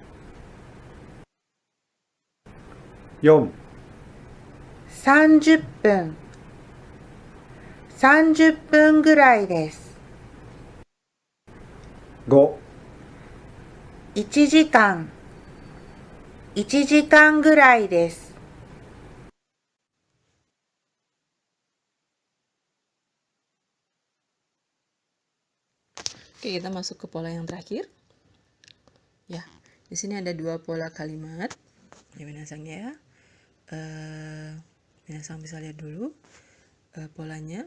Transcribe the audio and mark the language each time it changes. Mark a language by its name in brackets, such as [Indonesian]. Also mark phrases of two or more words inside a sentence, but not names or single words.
[Japanese] 4、 30 分、30分ぐらいです。 5、 1時間、1時間ぐらいです。 [Indonesian] Oke, kita masuk ke pola yang terakhir. Ya, di sini ada 2 pola kalimat. Ya, minasang ya. Minasang bisa lihat dulu polanya.